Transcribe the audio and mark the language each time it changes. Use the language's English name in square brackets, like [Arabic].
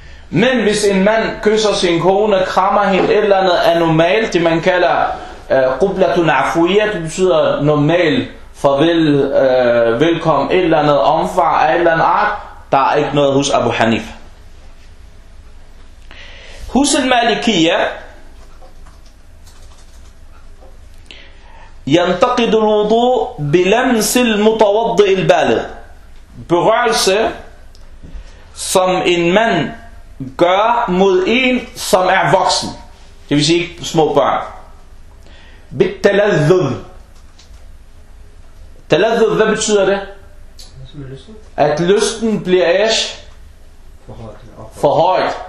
[Danish] Men hvis en mand kysser sin kone, krammer hende, et eller andet er normalt, det man kalder qublatun afuia, det betyder normal, farvel, velkommen, et eller andet omfang af et eller andet art, der er ikke noget hos Abu Hanif. [Arabic] Hos al-Malikiyya ينتقد الوضوء بلمس المتوضئ البالغ. [Danish] Berørelse som en mand gør mod en som er voksen, det vil sige små børn. [Arabic] بالتلذذ. [Danish] تلذذ, hvad betyder det? At lysten bliver æsh for højt.